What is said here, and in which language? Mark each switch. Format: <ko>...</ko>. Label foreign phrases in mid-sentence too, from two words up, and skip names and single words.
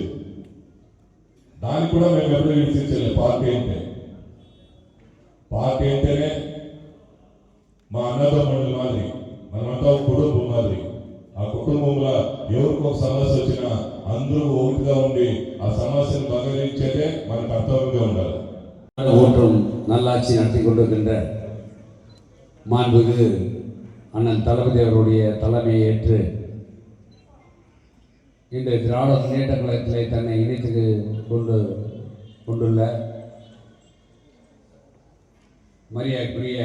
<te>దాన్ని కూడా మేము ఎప్పుడూ విమర్శించలే. పార్టీ అంటేనే మా అన్నదమ్ముల మాదిరి, మనమంతా కుటుంబం మాదిరి. ఆ కుటుంబంలో ఎవరికి ఒక సమస్య వచ్చినా అందరూ ఒకటిగా ఉండి ఆ సమస్యను పరిహరించేదే మన కర్తవ్యంగా ఉండాలి.</te> <ta>ஓற்றும் நல்லாட்சி நடத்தி கொண்டிருக்கின்ற மாண்புமிகு அண்ணன் தளபதி அவருடைய தலைமையை ஏற்று இந்த திராவிட முன்னேற்ற கழகத்திலே தன்னை இணைத்து கொண்டுள்ள மரியாதைக்குரிய</ta>